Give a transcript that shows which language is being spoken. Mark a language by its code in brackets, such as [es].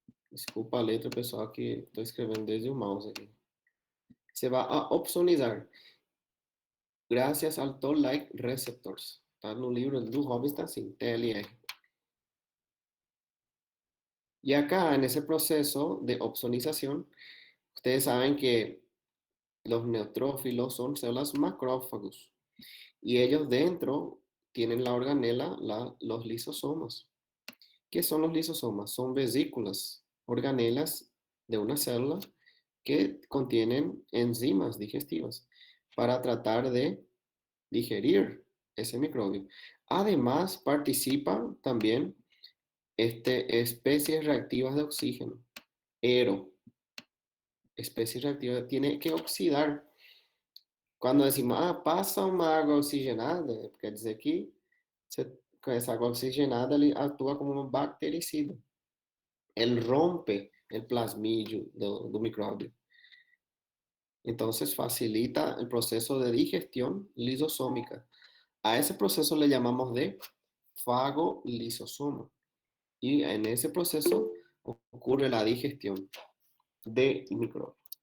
[pt] Desculpa a letra, pessoal, que estou escrevendo desde o mouse aqui. [es] Se vai a opsonizar gracias al Toll-like receptors. [pt] Está no livro do Robinson, assim, TLR. [es] Y acá, en ese proceso de opsonización, ustedes saben que los neutrófilos son células macrófagos y ellos dentro tienen la organela, los lisosomas. ¿Qué son los lisosomas? Son vesículas, organelas de una célula que contienen enzimas digestivas para tratar de digerir ese microbio. Además, participan también especies reactivas de oxígeno, ERO, especies reactivas, tiene que oxidar. Cuando decimos, [pt] pasa uma água oxigenada, quer dizer que com essa água oxigenada ele atua como um bactericida. Ele rompe el plasmídio do micróbio. [es] Entonces facilita el proceso de digestión lisosómica. A ese proceso le llamamos de fagolisosoma. Y en ese proceso ocurre la digestión del microbio.